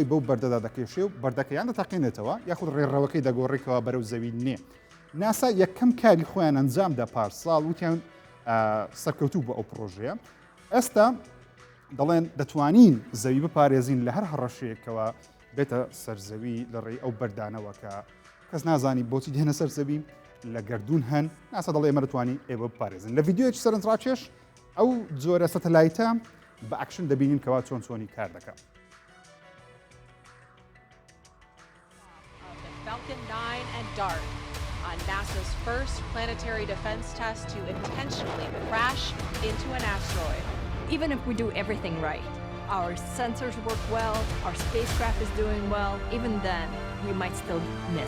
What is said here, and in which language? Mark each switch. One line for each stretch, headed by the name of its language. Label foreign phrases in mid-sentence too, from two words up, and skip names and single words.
Central Kurdish: بەو بەردەدا دەکێشێ و بەردەکەیان دەتەقێنێتەوە یاخود ڕێڕەوەکەی دەگۆڕێکەوە بەرەو زەوی نێ ناسا یەکەم کاری خۆیان ئەنجامدا پارساڵ وتیان سەرکەوتوو بۆ ئەو پرۆژەیە ئێستا دەڵێن دەتوانین زەوی بپارێزین لە هەر هەڕەشەیەکەوە بێتە سەرزەوی لە ڕێی ئەو بەردانەوە کە کەس نازانی بۆچی دێنە سەر زەوی لە گردون هەن ناسا دەڵێ ئێمە دەتوانین ئێوە بپارێزن لە ڤیدیۆیەکی سەرنجڕاکێش ئەو جۆرە سەتەلایتە بە ئەکشن دەبینین کەوا چۆنی کار دەکات
English: Falcon 9 and DART on NASA's first planetary defense test to intentionally crash into an asteroid. Even if we do everything right, our sensors work well, our spacecraft is doing well, even then, we might still miss.